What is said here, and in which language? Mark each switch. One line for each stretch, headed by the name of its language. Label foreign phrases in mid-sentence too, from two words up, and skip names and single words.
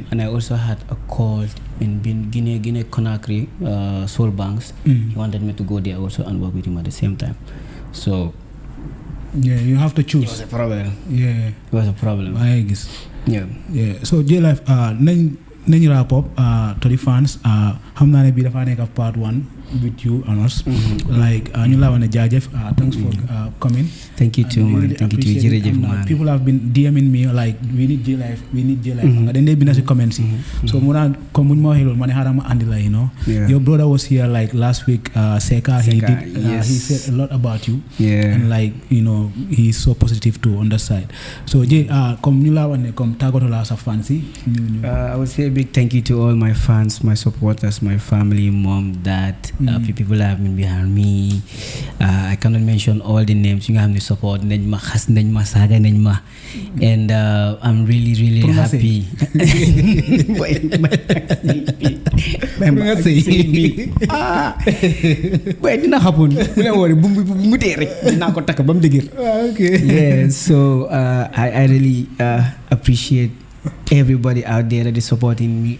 English: And I also had a call in Guinea Conakry, Soul Banks. He wanted me to go there also and work with him at the same time. So yeah, you have to choose. It was a problem. Yeah, it was a problem. I guess. Yeah. So J-Life, nañ wrap up to the fans.
Wolof: Xam naa ne bii dafa nekk part 1
English: with you and us.
Wolof: Like ñu la wane jaajëf.
English: Thanks for coming. Thank you too, man. Thank you too. Jërëjëf, man. People have been DMing me like we need J-Life.
Wolof: Nga dañ dee bind si comments yi. So mu naan comme buñ ma waxee loolu ma ne xaaral ma andi la
English: Your brother was here like last week. Seka he said a lot about you. Yeah. And like he's so positive too on that side.
Wolof: So J comme ñu la wane comme tàggatoo la sa fans yi.
English: I would say a big thank you to all my fans, my supporters, my family, mom, dad, people that have been behind me. I cannot mention all the names. You have the support. And I'm really, really happy. Yeah, so I really appreciate everybody out there that is supporting me.